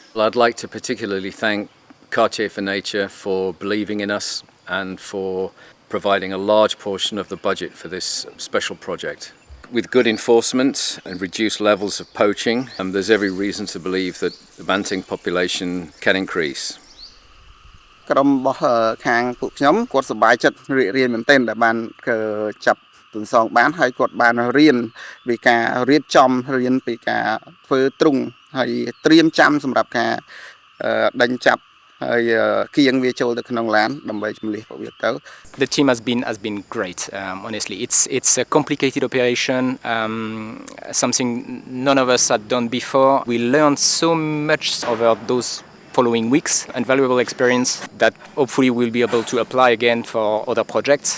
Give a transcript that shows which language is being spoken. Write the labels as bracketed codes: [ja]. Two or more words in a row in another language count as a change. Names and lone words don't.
[en] I'd like to particularly thank Cartier for Nature for believing in us and for providing a large portion of the budget for this special project. With good enforcement and reduced levels of poaching, there's every reason to believe that the Banteng population can increase. [km] ក្រុមរបស់ខាងពួកខ្ញុំគាត់សប្បាយចិត្តរីករាយមែនទែនដែលបានចាប់ទន្សងបានហើយគាត់បានរៀនពីការរៀបចំរៀនពីការធ្វើទ្រុងហើយត្រៀមចាំសម្រាប់ការដេញចាប់ [en] The team has been great. Honestly, it's a complicated operation, something none of us had done before. We learned so much over those following weeks, and valuable experience that hopefully we'll be able to apply again for other projects.